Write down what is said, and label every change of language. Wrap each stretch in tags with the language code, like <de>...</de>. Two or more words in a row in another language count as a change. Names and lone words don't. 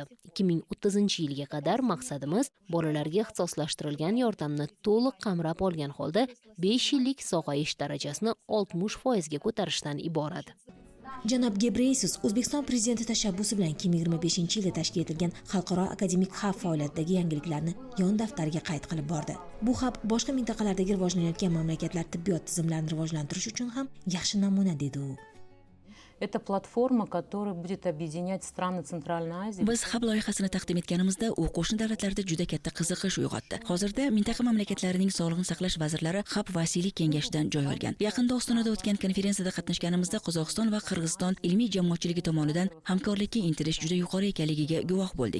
<uz>2030-yilga qadar maqsadimiz bolalarga ixtisoslashtirilgan yordamni to'liq qamrab olgan holda 5 yillik sog'ayish darajasini 60% ga ko'tarishdan iborat. Janob Ghebreyesus O'zbekiston prezidenti tashabbusi bilan 2025-yilda tashkil etilgan xalqaro akademik hab faoliyatidagi yangiliklarni yon daftariga qayd qilib bordi. Bu hab boshqa mintaqalardagi rivojlanayotgan mamlakatlar tibbiyot tizimlarini rivojlantirish uchun ham yaxshi namuna, dedi u.</uz> <ru>Это платформа, которая будет объединять страны Центральной Азии.</ru> <uz>Biz hab loyihasini taqdim etganimizda u qo'shni davlatlarda juda katta qiziqish uyg'otdi. Hozirda mintaqa mamlakatlarining sog'liqni saqlash vazirlari hab vasiylik kengashidan joy olgan. Yaqinda Ostonada o'tgan konferensiyada qatnashganimizda Qozog'iston va Qirg'iziston ilmiy jamoatchiligi tomonidan hamkorlikka intilish juda yuqori ekanligiga guvoh bo'ldik.</uz>